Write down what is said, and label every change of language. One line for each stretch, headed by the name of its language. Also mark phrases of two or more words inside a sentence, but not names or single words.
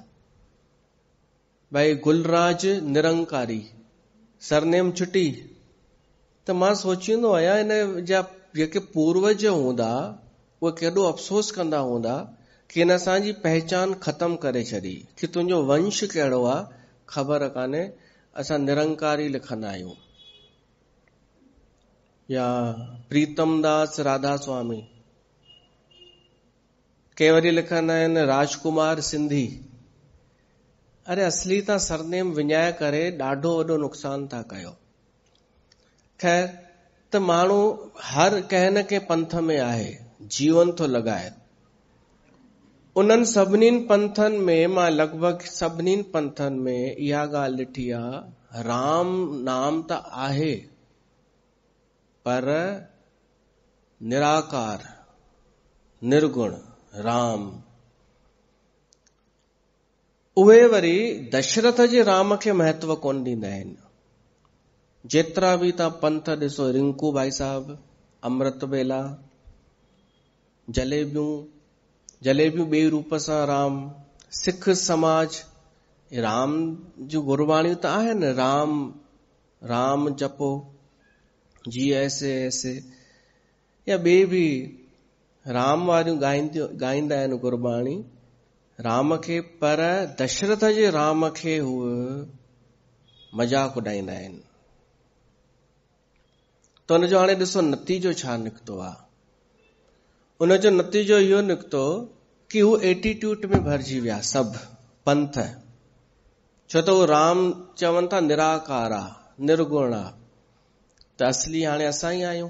Sindhi: भई गुलराज निरंकारी सरनेम छुटी। त मां सोचींदो आहियां इन जा जेके पूर्वज हूंदा उहे केॾो अफ़सोस कंदा हूंदा कि इन असांजी पहचान ख़तम करे छॾी, कि तुंहिंजो वंश कहिड़ो आहे ख़बर कान्हे, असां निरंकारी लिखंदा आहियूं। या प्रीतम दास राधा स्वामी, के वरी लिखंदा आहिनि राजकुमार सिंधी। अरे असली तव्हां सरनेम विञाए करे ॾाढो वॾो नुक़सान था कयो। खैर, त माण्हू हर कंहिं न कंहिं पंथ में आहे, जीवन थो लॻाए। उन्हनि सभिनीनि पंथनि में, मां लॻभॻि सभिनीनि पंथनि में इहा ॻाल्हि ॾिठी आहे, राम नाम त आहे पर निराकार निर्गुण राम। उहे वरी दशरथ जे राम खे महत्व कोन ॾींदा आहिनि। जेतिरा बि तव्हां पंथ ॾिसो, रिंकू भाई साहब, अमृत वेला, जलेबियूं ॿिए रूप सां राम, सिख समाज, राम जूं गुरबाणियूं त आहिनि,
Hindi: राम जपो जी ऐसे ऐसे,
Sindhi: या ॿिए बि राम वारियूं ॻाईंदा आहिनि गुरबाणी राम खे, पर दशरथ जे राम खे हूअ मजाक उॾाईंदा आहिनि। त हुनजो हाणे ॾिसो नतीजो छा निकितो आहे। उनजो नतीजो इहो निकितो कि हू एटीट्यूड में भरिजी विया सभु पंथ। छो त उहो राम चवनि था निराकार आहे, निर्गुण आहे, त असली हाणे असां ई आहियूं।